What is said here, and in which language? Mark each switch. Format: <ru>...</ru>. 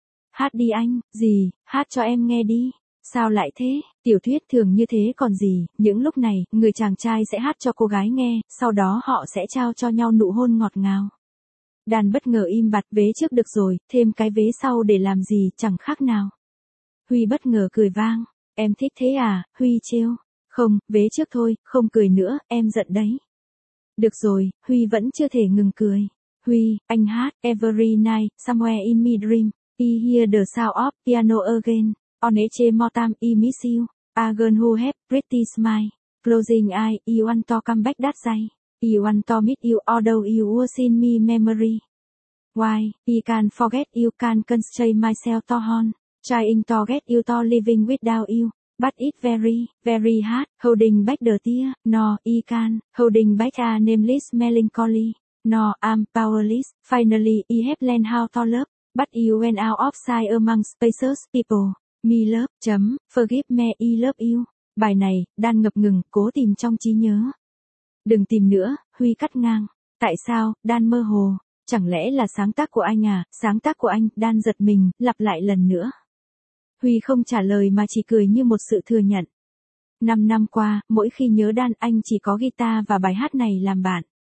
<vi>Hát đi anh, gì, hát cho em nghe đi. Sao lại thế, tiểu thuyết thường như thế còn gì, những lúc này, người chàng trai sẽ hát cho cô gái nghe, sau đó họ sẽ trao cho nhau nụ hôn ngọt ngào. Dan bất ngờ im bặt, vế trước được rồi, thêm cái vế sau để làm gì, chẳng khác nào. Huy bất ngờ cười vang, em thích thế à, Huy trêu. Không, vế trước thôi, không cười nữa, em giận đấy. Được rồi, Huy vẫn chưa thể ngừng cười.</vi> <en>Huy, anh hát, every night, somewhere in my dream, I hear the sound of piano again, on each more time I miss you, a girl who have pretty smile, closing eye, I want to come back that day, I want to meet you although you was in me memory. Why, I can't forget you, can't constrain myself to hold, trying to get you to living without you. But it very, very hard, holding back the tear, no, I can, holding back a nameless melancholy, no, I'm powerless, finally, I have learned how to love, but you went out of sight among spaces, people, me love,</en> <vi>chấm,</vi> <en>forgive me, I love you.</en> <vi>Bài này, Dan ngập ngừng, cố tìm trong trí nhớ. Đừng tìm nữa, Huy cắt ngang. Tại sao, Dan mơ hồ, chẳng lẽ là sáng tác của anh à, sáng tác của anh, Dan giật mình, lặp lại lần nữa. Huy không trả lời mà chỉ cười như một sự thừa nhận. 5 năm qua, mỗi khi nhớ Dan, anh chỉ có guitar và bài hát này làm bạn.</vi>